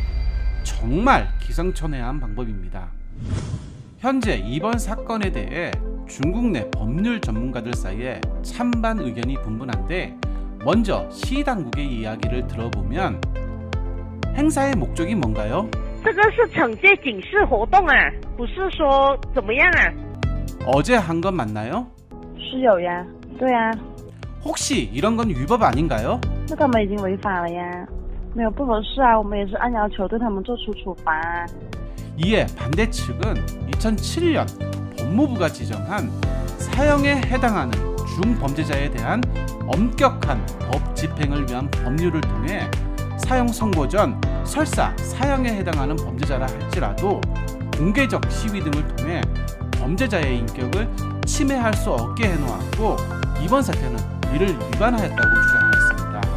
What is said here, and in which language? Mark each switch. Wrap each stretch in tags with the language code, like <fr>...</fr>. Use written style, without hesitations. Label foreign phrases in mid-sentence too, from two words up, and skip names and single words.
<ko>정말 기상천외한 방법입니다. 현재 이번 사건에 대해 중국 내 법률 전문가들 사이에 찬반 의견이 분분한데 먼저 시 당국의 이야기를 들어보면 행사의 목적이 뭔가요?</ko> <zh>这个是惩戒警示活动啊，不是说怎么样啊。</zh> <ko>어제 한 건 맞나요?</ko> <zh>是有呀，对呀，</zh> <ko>혹시 이런 건 위법 아닌가요?</ko> <zh>那他们已经违法了呀，没有不合适啊，我们也是按要求对他们做出处罚啊。</zh> <ko>이에 반대 측은 2007년 법무부가 지정한 사형에 해당하는 중범죄자에 대한 엄격한 법 집행을 위한 법률을 통해 사형 선고 전 설사 사형에 해당하는 범죄자라 할지라도 공개적 시위 등을 통해 범죄자의 인격을 침해할 수 없게 해놓았고 이번 사태는 이를 위반하였다고 주장하였습니다.</ko>